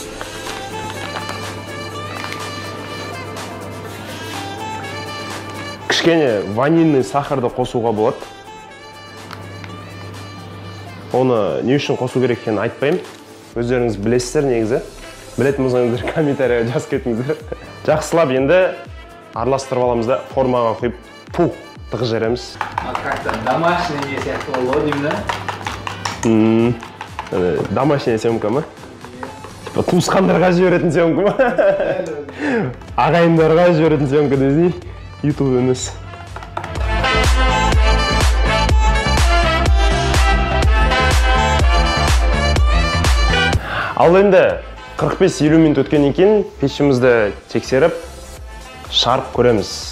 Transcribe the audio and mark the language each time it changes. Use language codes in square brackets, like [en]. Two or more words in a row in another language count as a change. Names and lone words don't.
[kk] Кішкене ванильный сахарды қосуға болады. Оны не үшін қосу керек екенін айтпаймын. Өздеріңіз білесіздер негізі. Білетін болсаңыздар комментарийға жазып кетіңіздер. Жақсылап енді араластырып аламыз да формаға құйып тығыз жарамыз. [ru] Как-то домашний [kk] сияқты болды деймін да? [ru] Домашняя съемка ма? [kk] Туысқандарға жіберетін съемка ма? Ағайындарға жіберетін съемка десей, YouTube емес. Ал енді 45-50 минут өткеннен кейін пешімізді тексеріп, шарып көреміз.